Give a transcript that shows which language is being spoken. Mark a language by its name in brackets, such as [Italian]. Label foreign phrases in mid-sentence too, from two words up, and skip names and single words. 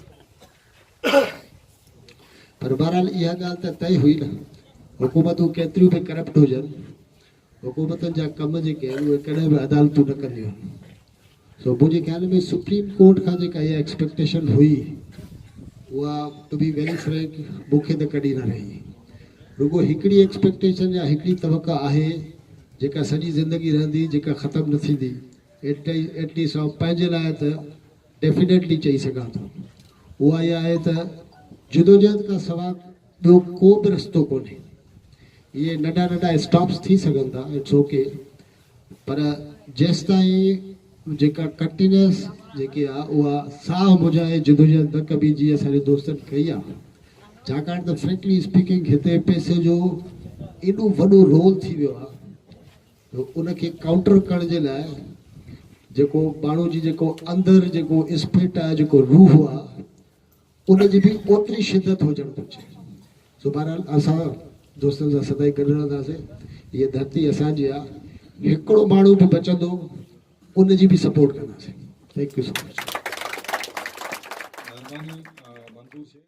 [Sindhi] पर बहरहाल इहा ॻाल्हि त तय हुई न हुकूमतूं केतिरियूं बि करप्ट हुजनि हुकूमतनि जा कम जेके आहिनि उहे कॾहिं बि अदालतूं न कंदियूं आहिनि सो मुंहिंजे ख़्याल में सुप्रीम कोर्ट खां जेका इहा एक्सपेक्टेशन हुई उहा [English] to be very frank [Sindhi] मूंखे त कॾहिं न रही रुगो हिकिड़ी एक्सपेक्टेशन या हिकिड़ी तवक़ा आहे जेका सॼी ज़िंदगी रहंदी जेका ख़तमु न थींदी एटलीस्ट आउं पंहिंजे लाइ त डेफिनेटली चई सघां थो उहा इहा आहे त जदोजहद खां सवाइ ॿियो को बि रस्तो कोन्हे इहे नंढा नंढा स्टॉप्स थी सघनि था [English] it's okay [Sindhi] पर जेसि ताईं जेका कंटिन्यूअस जेकी आहे उहा साह मुझाए जदोजहद न कबी जीअं असांजे दोस्तनि कई आहे छाकाणि त [English] frankly speaking [Sindhi] हिते पैसे जो एॾो वॾो रोल थी वियो आहे उनखे काउंटर करण जे लाइ जेको माण्हू जी जेको अंदरि जेको स्पिरिट आहे जेको रूह आहे उनजी बि ओतिरी शिदत हुजणु घुरिजे सो बहरहाल असां दोस्तनि सां सदाई गॾु रहंदासीं हीअ धरती असांजी आहे हिकिड़ो माण्हू बि बचंदो उनजी बि सपोर्ट कंदासीं [English] thank you so much.